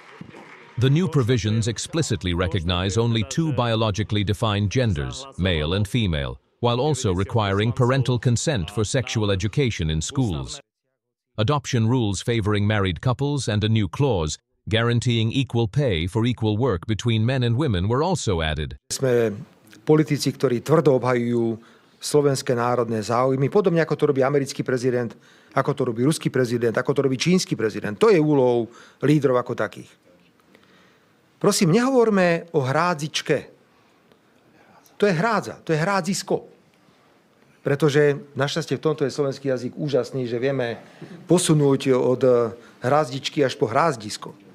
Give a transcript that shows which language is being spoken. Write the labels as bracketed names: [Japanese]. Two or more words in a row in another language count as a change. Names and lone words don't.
[English] The new provisions explicitly recognize only two biologically defined genders, male and female, while also requiring parental consent for sexual education in schools. Adoption rules favoring married couples and a new clause guaranteeing equal pay for equal work between men and women were also added. [Slovak] Sme politici, ktorí tvrdo obhajujú slovenské národné záujmy, podobne ako to robí americký prezident, ako to robí ruský prezident, ako to robí čínsky prezident. To je úlohou lídrov ako takých. Prosím, nehovorme o hrádzičke. To je hrádza, to je hrádzisko. Pretože našťastie v tomto je slovenský jazyk úžasný, že vieme posunúť od hrázdičky až po hrázdisko.